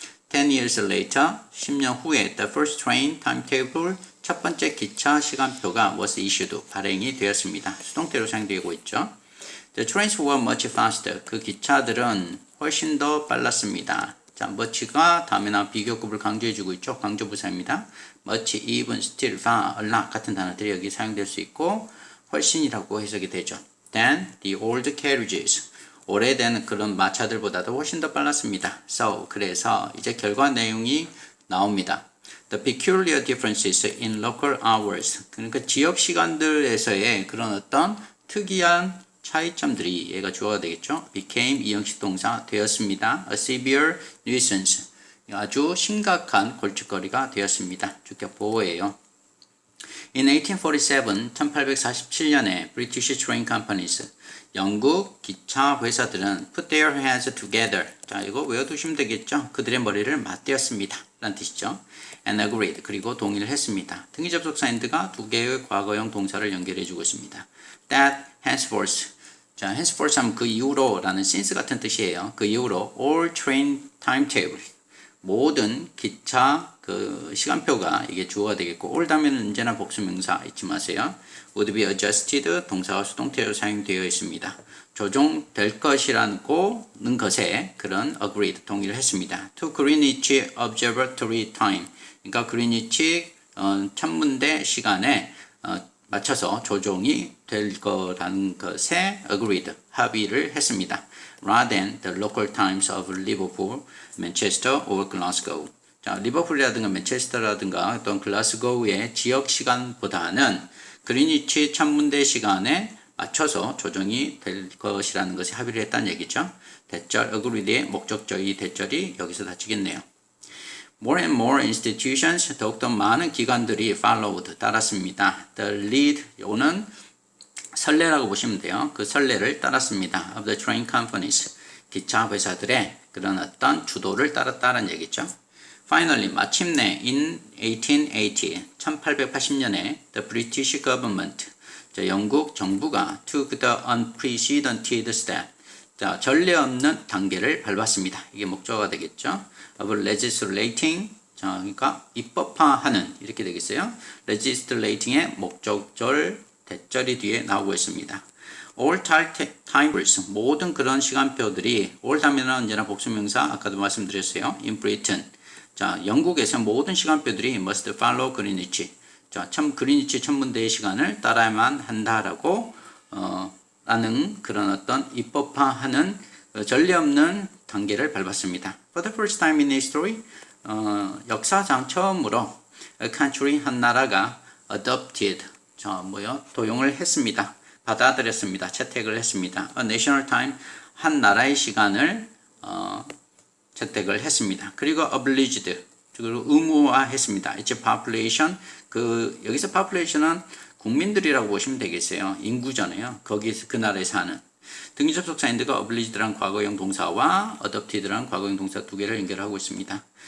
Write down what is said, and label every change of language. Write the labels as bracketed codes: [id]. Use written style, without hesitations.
[en] 10 years later, [ko] 10년 후에 [en] the first train timetable, [ko] 첫 번째 기차 시간표가 [en] was issued, [ko] 발행이 되었습니다. 수동태로 사용되고 있죠. [en] The trains were much faster, [ko] 그 기차들은 훨씬 더 빨랐습니다. 자, much가 다음에 나온 비교급을 강조해주고 있죠. 강조부사입니다. much, even, still, far, a lot 같은 단어들이 여기 사용될 수 있고 훨씬이라고 해석이 되죠. [en] Then the old carriages, [ko] 오래된 그런 마차들보다도 훨씬 더 빨랐습니다. So, 그래서 이제 결과 내용이 나옵니다. [en] The peculiar differences in local hours. [ko] 그러니까 지역 시간들에서의 그런 어떤 특이한 차이점들이 얘가 주어가 되겠죠. became 이형식 동사 되었습니다. [en] A severe nuisance. [ko] 아주 심각한 골칫거리가 되었습니다. 주격 보호예요. [en] In 1847, [ko] 1847년에 [en] British train companies, [ko] 영국 기차 회사들은 [en] put their heads together. [ko] 자, 이거 외워두시면 되겠죠. 그들의 머리를 맞대었습니다. 라는 뜻이죠. [en] And agreed. [ko] 그리고 동의를 했습니다. 등기 접속사 and가 두 개의 과거형 동사를 연결해주고 있습니다. [en] That henceforth. [ko] 자, henceforth 하면 그 이후로 라는 since 같은 뜻이에요. 그 이후로 [en] all train timetable. [ko] 모든 기차 그 시간표가 이게 주어가 되겠고 all 다음에는 언제나 복수명사 잊지 마세요. [en] would be adjusted [ko] 동사가 수동태로 사용되어 있습니다. 조정될 것이라는 것에 그런 agreed 동의를 했습니다. [en] To Greenwich Observatory Time [ko] 그러니까 그리니치 천문대 시간에 맞춰서 조정이 될 거라는 것에 agreed 합의를 했습니다. [en] Rather than the local times of Liverpool, Manchester or Glasgow. [ko] 자, 리버풀이라든가 맨체스터라든가 어떤 글라스고우의 지역 시간보다는 그리니치 천문대 시간에 맞춰서 조정이 될 것이라는 것에 합의를 했다는 얘기죠. 대절 agreed의 목적절 이 대절이 여기서 닫히겠네요. [en] More and more institutions, [ko] 더욱더 많은 기관들이 followed, 따랐습니다. [en] The lead, [ko] 요거는 선례라고 보시면 돼요. 그 선례를 따랐습니다. [en] Of the train companies, [ko] 기차 회사들의 그런 어떤 주도를 따랐다는 얘기죠. [en] Finally, [ko] 마침내 [en] in 1880, 1880년에 the British government, [ko] 영국 정부가 [en] took the unprecedented step, [ko] 자, 전례 없는 단계를 밟았습니다. 이게 목적어가 되겠죠. [en] of legislating, [ko] 자, 그러니까 입법화하는 이렇게 되겠어요. legislating의 목적절 대절이 뒤에 나오고 있습니다. [en] all timetables, [ko] 모든 그런 시간표들이 all 하면은 언제나 복수명사 아까도 말씀드렸어요. [en] in Britain, [ko] 자, 영국에서 모든 시간표들이 [en] must follow Greenwich, [ko] 자, 그리니치 천문대의 시간을 따라야만 한다라고 라는 그런 어떤 입법화하는 전례 없는 단계를 밟았습니다. [en] For the first time in history, [ko] 역사상 처음으로 [en] a country [ko] 한 나라가 [en] adopted, [ko] 도용을 했습니다. 받아들였습니다. 채택을 했습니다. [en] A national time, [ko] 한 나라의 시간을 채택을 했습니다. 그리고 obliged, 그리고 의무화했습니다. [en] It's population, [ko] 여기서 population은 국민들이라고 보시면 되겠어요. 인구잖아요. 거기서 그 나라에 사는. 등기 접속사 and가 obliged라는 과거형 동사와 adopted라는 과거형 동사 두 개를 연결하고 있습니다.